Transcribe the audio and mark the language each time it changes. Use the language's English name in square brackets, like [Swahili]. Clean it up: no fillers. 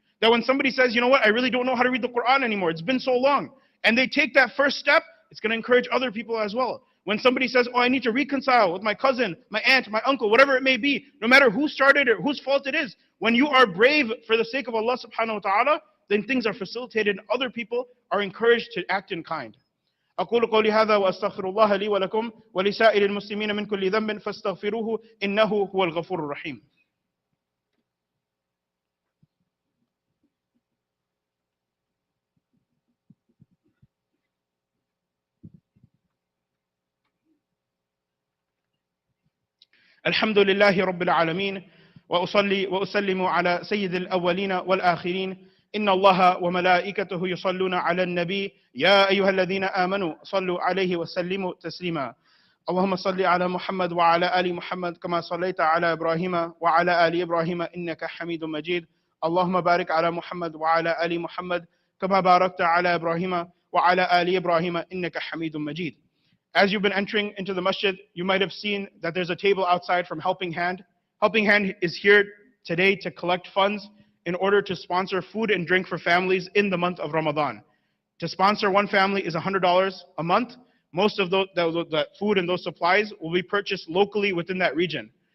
[English] That when somebody says, you know what, I really don't know how to read the Quran anymore, it's been so long, and they take that first step, it's going to encourage other people as well. When somebody says, oh, I need to reconcile with my cousin, my aunt, my uncle, whatever it may be, no matter who started it or whose fault it is, when you are brave for the sake of Allah subhanahu wa ta'ala, then things are facilitated and other people are encouraged to act in kind. [Arabic] أقول قولي هذا وأستغفر الله لي ولكم ولسائر المسلمين من كل ذنب فاستغفروه إنه هو الغفور الرحيم. الحمد لله رب العالمين وأصلي وأسلم على سيد الأولين والآخرين إن الله وملائكته يصلون على النبي يا أيها الذين آمنوا صلوا عليه وسلموا تسليما اللهم صل على محمد وعلى آل محمد كما صليت على إبراهيم وعلى آل إبراهيم إنك حميد مجيد اللهم بارك على محمد وعلى آل محمد كما باركت على إبراهيم وعلى آل إبراهيم إنك حميد مجيد. [English] As you've been entering into the masjid, you might have seen that there's a table outside from Helping Hand. Helping Hand is here today to collect funds in order to sponsor food and drink for families in the month of Ramadan. To sponsor one family is $100 a month. Most of the food and those supplies will be purchased locally within that region.